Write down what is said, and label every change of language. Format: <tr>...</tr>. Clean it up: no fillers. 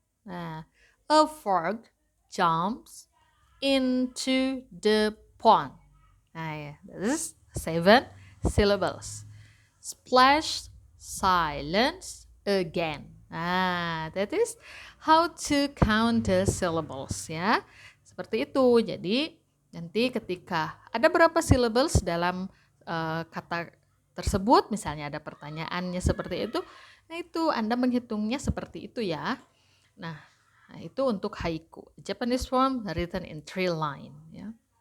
<en>Nah, a frog jumps into the pond. Nah, ya, this is 7 syllables. Splash, silence, again. Nah, that is how to count the syllables ya.</en> <id>Seperti itu. Jadi nanti ketika ada berapa syllables dalam kata tersebut, misalnya ada pertanyaannya seperti itu, nah itu Anda menghitungnya seperti itu ya. Nah, itu untuk haiku.</id> <en>Japanese form written in 3 lines ya.</en>